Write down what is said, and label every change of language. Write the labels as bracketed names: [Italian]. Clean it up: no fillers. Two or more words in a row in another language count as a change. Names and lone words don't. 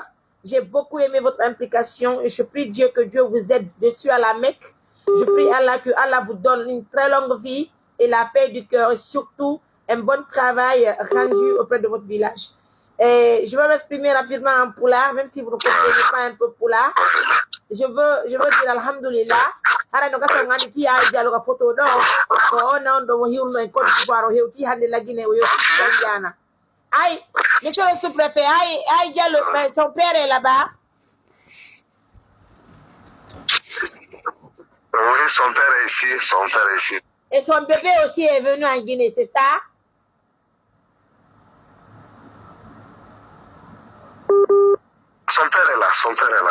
[French] J'ai beaucoup aimé votre implication et je prie Dieu que Dieu vous aide. Je suis à la Mecque. Je prie Allah que Allah vous donne une très longue vie et la paix du cœur et surtout un bon travail rendu auprès de votre village. Et je vais m'exprimer rapidement en poulard, même si vous ne comprenez pas un peu poulard. Je veux dire Alhamdulillah. [Fula] Ara no kasa ngani ti Aïe Diallo ka photo do ko ona ndo mo hiwno en Côte d'Ivoire o hewti hande la Guinée o yoti Sandiana. [French] Aïe, monsieur le sous-préfet, Aïe Diallo, mais son père est là-bas. Oui, son père est ici, son père est ici. Et son bébé aussi est venu en Guinée, c'est ça? Son père est là, son père est là.